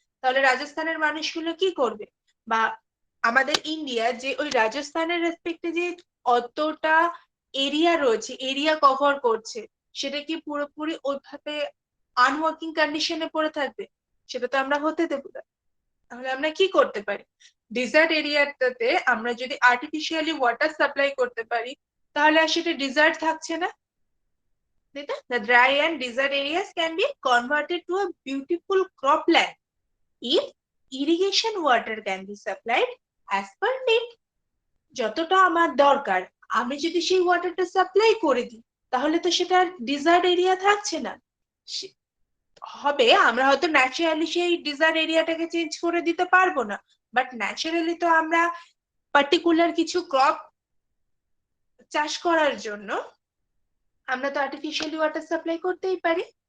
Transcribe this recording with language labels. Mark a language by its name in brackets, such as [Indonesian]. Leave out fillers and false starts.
[Bangla] তাহলে রাজস্থানের মানুষগুলো কি করবে? বা আমাদের ইন্ডিয়া যে ওই রাজস্থানের রেসপেক্টে যে অতটা এরিয়া রয়েছে, এরিয়া কভার করছে, সেটা কি পুরোপুরি ওইভাবে আনওয়ার্কিং কন্ডিশনে পড়ে থাকবে? সেটা তো আমরা হতে দেবো না। তাহলে আমরা কি করতে পারি, ডিজার্ট এরিয়াটাতে আমরা যদি আর্টিফিশিয়ালি ওয়াটার সাপ্লাই করতে পারি তাহলে আর সেটা ডিজার্ট থাকছে না। [English] The dry and desert areas can be converted to a beautiful cropland if irrigation water can be supplied as per need. [Bangla] যতটা আমার দরকার আমি যদি সেই ওয়াটারটা সাপ্লাই করে দিই তাহলে তো সেটা ডিজার্ট এরিয়া থাকছে না। হবে আমরা হয়তো ন্যাচারালি সেই ডিজার্ট এরিয়াটাকে চেঞ্জ করে দিতে পারবো না, বাট ন্যাচারালি তো আমরা পার্টিকুলার কিছু ক্রপ চাষ করার জন্য আমরা তো আর্টিফিশিয়ালি ওয়াটার সাপ্লাই করতেই পারি।